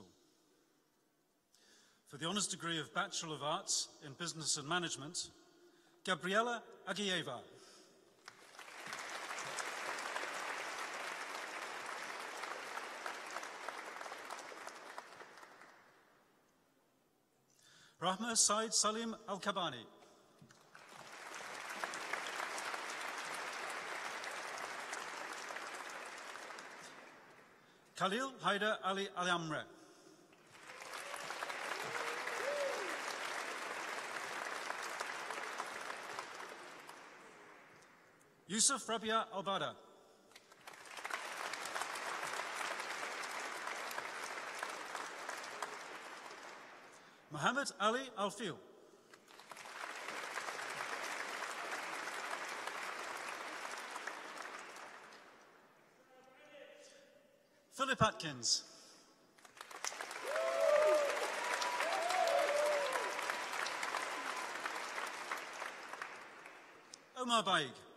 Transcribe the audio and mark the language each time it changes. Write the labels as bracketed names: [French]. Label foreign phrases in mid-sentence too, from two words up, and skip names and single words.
[English] For the honours degree of Bachelor of Arts in Business and Management, Gabriela Aguieva. Rahma Said Salim Al-Kabani. Khalil Haider Ali Al-Amre. Yusuf Rabia Al-Bada. Mohammed Ali Al-Fil. Philip Atkins. Omar Baig.